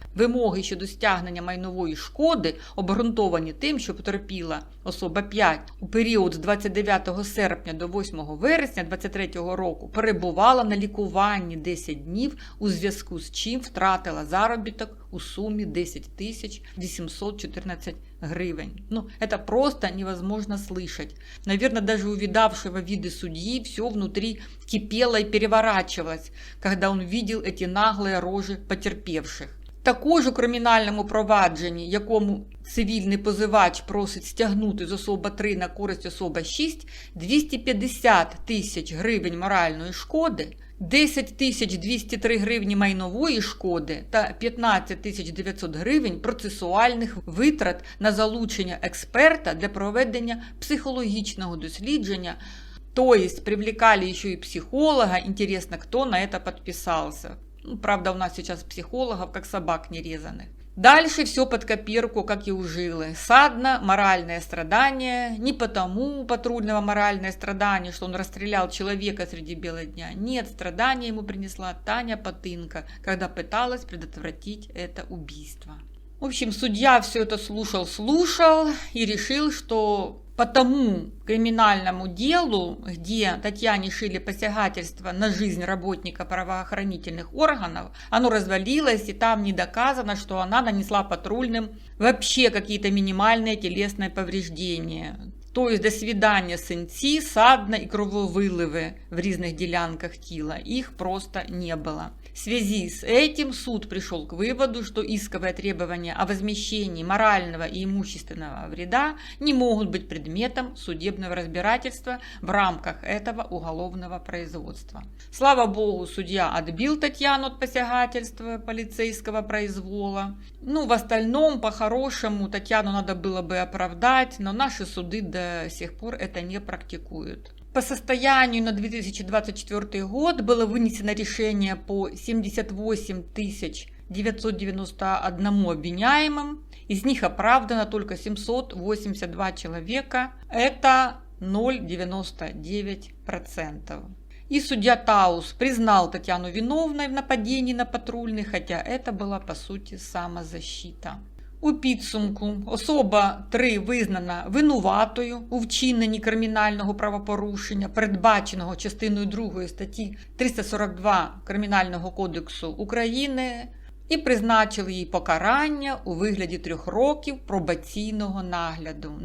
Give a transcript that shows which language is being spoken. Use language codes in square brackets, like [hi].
[uk] Вимоги щодо стягнення майнової шкоди обґрунтовані тим, що потерпіла особа 5 у період з 29 серпня до 8 вересня 2023 року перебувала на лікуванні 10 днів, у зв'язку з чим втратила заробіток у сумі 10 814 гривен. [ru] Это просто невозможно слышать. Наверное, даже у видавшего виды судьи все внутри кипело и переворачивалось, когда он видел эти наглые рожи потерпевших. [uk] Також у кримінальному провадженні, якому цивільний позивач просить стягнути з особа 3 на користь особа 6 250 тисяч гривень моральної шкоди, 10 203 гривні майнової шкоди та 15 900 гривень процесуальних витрат на залучення експерта для проведення психологічного дослідження. [ru] То есть привлекали еще и психолога. Интересно, кто на это подписался. Правда, у нас сейчас психологов как собак нерезанных. Дальше все под копирку, как и у Жилы. Садно, моральное страдание. Не потому патрульного моральное страдание, что он расстрелял человека среди бела дня. Нет, страдания ему принесла Таня Потынка, когда пыталась предотвратить это убийство. В общем, судья все это слушал и решил, что по тому криминальному делу, где Татьяне шили посягательство на жизнь работника правоохранительных органов, оно развалилось, и там не доказано, что она нанесла патрульным вообще какие-то минимальные телесные повреждения. То есть до свидания [uk] синці, садна [ru] и крововыливы [uk] в різних ділянках тіла. [ru] Их просто не было. В связи с этим суд пришел к выводу, что исковые требования о возмещении морального и имущественного вреда не могут быть предметом судебного разбирательства в рамках этого уголовного производства. Слава богу, судья отбил Татьяну от посягательства полицейского произвола. В остальном, по-хорошему, Татьяну надо было бы оправдать, но наши суды до сих пор это не практикуют. По состоянию на 2024 год было вынесено решение по 78 991 обвиняемым, из них оправдано только 782 человека, это 0,99%. И судья Таус признал Татьяну виновной в нападении на патрульных, хотя это была [uk] по суті [ru] самозащита. [uk] У підсумку особа 3 визнана винуватою у вчиненні кримінального правопорушення, передбаченого частиною 2 статті 342 Кримінального кодексу України, і призначили їй покарання у вигляді 3 років пробаційного нагляду.